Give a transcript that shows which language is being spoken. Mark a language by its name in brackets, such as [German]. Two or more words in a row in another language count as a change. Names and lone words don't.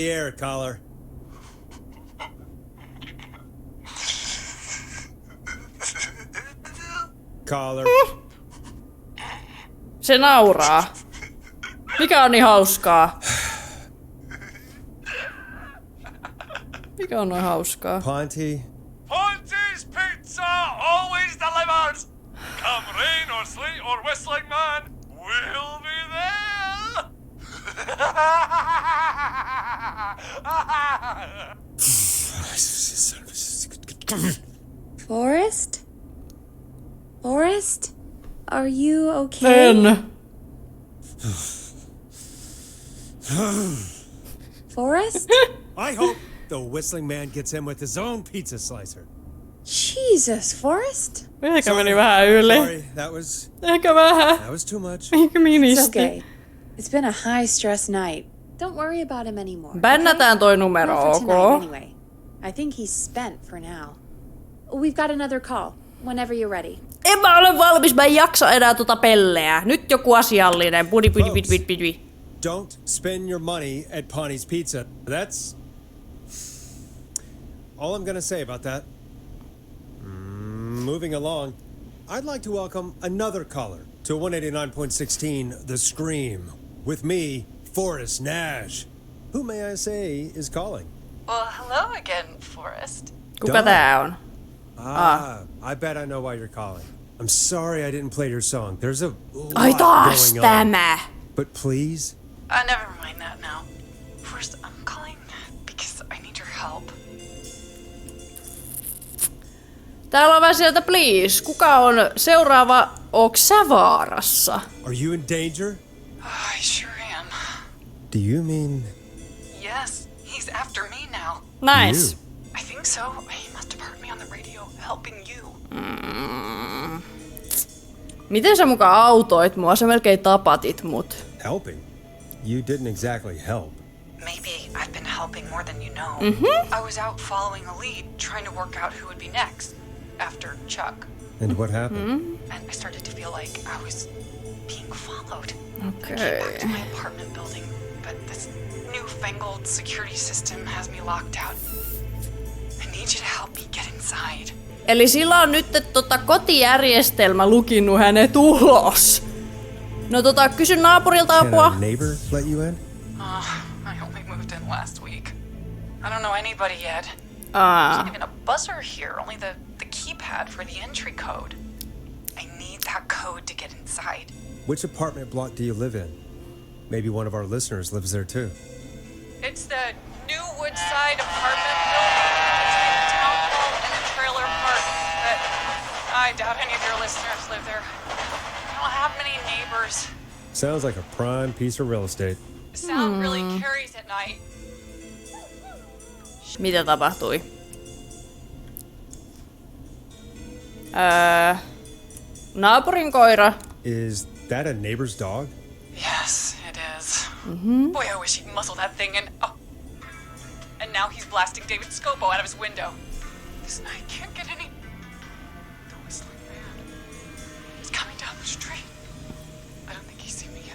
[English] it, Collar. Collar. [Finnish] Se nauraa. Mikä on niin hauskaa? Mikä on noin hauskaa? [English] Ponty. Ponty's pizza always delivers. Come rain or sleet or whistling man, we'll be there. Forrest? Forrest? Are you okay? [Finnish] En. [English] Forrest? I hope the whistling man gets in with his own pizza slicer. Jesus, Forrest? [Finnish] Ehkä meni vähän yli. [English] Sorry, that was too much. [Finnish] Ehkä [English] It's [Finnish] ministi. [English] okay. It's been a high-stress night. Don't worry about him anymore. [Finnish] Bännätään toi numero, [English] Not for [Finnish] ok? [English] tonight, anyway. I think he's spent for now. We've got another call. Whenever you're ready. [Finnish] En mä ole valmis, mä en jaksa enää tota pelleä. Nyt joku asiallinen. Pudi. [English] Don't spend your money at Ponty's Pizza. That's all I'm gonna say about that. Moving along, I'd like to welcome another caller to 189.16 The Scream. With me, Forrest Nash. Who may I say is calling? Well, hello again, Forrest. [Finnish] Kuka tää on? [English] I bet I know why you're calling. I'm sorry I didn't play your song. There's a [Finnish] Ai [English] lot [Finnish] taas [English] going on. [Finnish] tämä. [English] But please, Never mind that now. First, I'm calling because I need your help. [Finnish] Täällä on vähän sieltä, please. Kuka on seuraava? Ooks sä vaarassa? [English] are you in danger? I sure am. Do you mean Yes, he's after me now. Nice. I think so. He must have heard me on the radio helping you. [Finnish] Miten sä mukaan autoit mua? Sä melkein tapatit mut. [English] helping? You didn't exactly help. Maybe I've been helping more than you know. I was out following a lead, trying to work out who would be next after Chuck. And what happened? And I started to feel like I was being followed. I Okay. came back to my apartment building, but this newfangled security system has me locked out. I need you to help me get inside. [Finnish] Eli sillä on nyt kotijärjestelmä lukinnut hänet ulos. No kysy naapurilta [English] Can [Finnish] apua. [English] a neighbor let you in? I only moved in last week. I don't know anybody yet. Not even a buzzer here, only the keypad for the entry code. I need that code to get inside. Which apartment block do you live in? Maybe one of our listeners lives there too. It's the new Woodside apartment building between the town hall and the trailer park. I doubt any of your listeners live there. I don't have many neighbors. Sounds like a prime piece of real estate. Sound really carries at night. [Finnish] Mitä tapahtui? Naapurin koira. [English] Is that a neighbor's dog? Yes, it is. Boy, I wish he'd muzzle that thing and... Oh. And now he's blasting David Scopo out of his window. This night can't get any... The whistling man. He's coming down the street. I don't think he's seen me yet.